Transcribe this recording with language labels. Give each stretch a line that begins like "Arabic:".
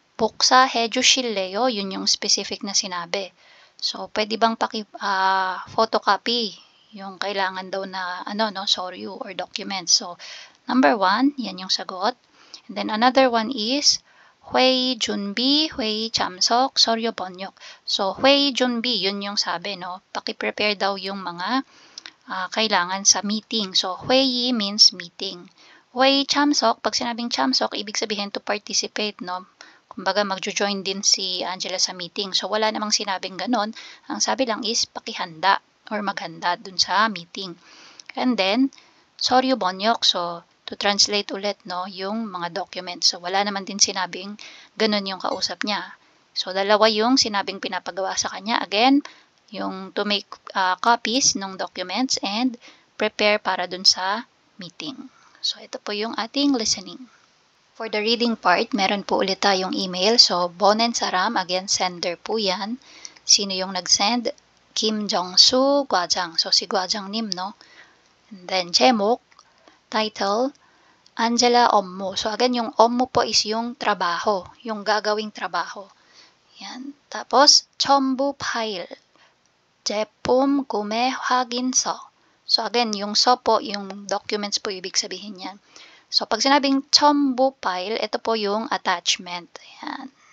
Korean: 복사해 주실래요?
Filipino: Yun yung specific na sinabi. So, pwede bang photocopy yung kailangan daw na soryu or document. So, number 1, yan yung sagot.
English: And then another one is
Korean: 회의 준비, 회의 참석, 서류 번역.
Filipino: So, 회의 준비, yun yung sabi, no? Paki-prepare daw yung mga kailangan sa meeting. So, 회의 means meeting. 회의 참석, pag sinabing 참석, ibig sabihin to participate, no? kumbaga magjo-join din si Angela sa meeting. So wala namang sinabing ganon. Ang sabi lang is pakihanda or maghanda dun sa meeting. And then, soryo bonyok. So to translate ulit, no, yung mga documents. So wala naman din sinabing ganon yung kausap niya. So dalawa yung sinabing pinapagawa sa kanya. Again, yung to make copies ng documents and prepare para dun sa meeting. So ito po yung ating listening.
English: For the reading part,
Filipino: meron po ulit tayong email. So, Bonen Saram, again, sender po yan. Sino yung nag-send? Kim Jong-soo Gwajang. So, si Gwajang Nim, no?
English: And then, 제목, title, Angela 업무.
Filipino: So, again, yung 업무 po is yung trabaho, yung gagawing trabaho. Yan.
Korean: Tapos, 첨부 파일, 제품 구매 확인서.
Filipino: So, again, yung so po, yung documents po, ibig sabihin yan. So, pag sinabing 첨부 file, ito po yung attachment. Ayan.